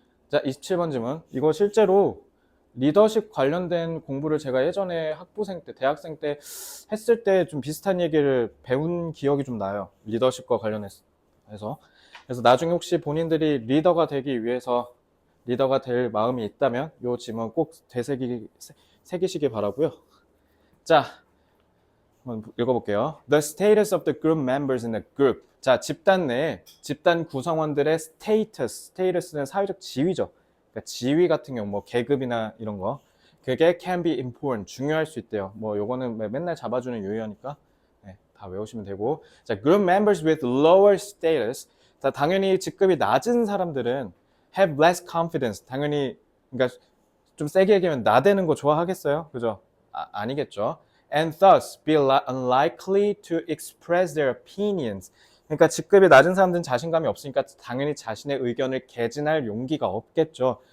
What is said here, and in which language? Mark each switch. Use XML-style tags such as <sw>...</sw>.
<ko>자, 27번 질문. 이거 실제로 리더십 관련된 공부를 제가 예전에 학부생 때, 대학생 때 했을 때 좀 비슷한 얘기를 배운 기억이 좀 나요. 리더십과 관련해서. 그래서 나중에 혹시 본인들이 리더가 되기 위해서 리더가 될 마음이 있다면 이 질문 꼭 새기시기 바라고요. 자, 한번 읽어볼게요.</ko> <en>The status of the group members in the group.</en> <ko>자, 집단 내 집단 구성원들의 status는 사회적 지위죠. 그러니까 지위 같은 경우 뭐 계급이나 이런 거 그게</ko> <en>can be important</en> <ko>중요할 수 있대요. 뭐 요거는 맨날 잡아주는 유형이니까 네, 다 외우시면 되고. 자,</ko> <en>group members with lower status.</en> <ko>자, 당연히 직급이 낮은 사람들은</ko> <en>have less confidence.</en> <ko>당연히 그러니까 좀 세게 얘기하면 나대는 거 좋아하겠어요? 그죠? 아니겠죠.</ko> <en>And thus be unlikely to express their opinions.</en> <ko>그러니까 직급이 낮은 사람들은 자신감이 없으니까 당연히 자신의 의견을 개진할 용기가 없겠죠.</ko>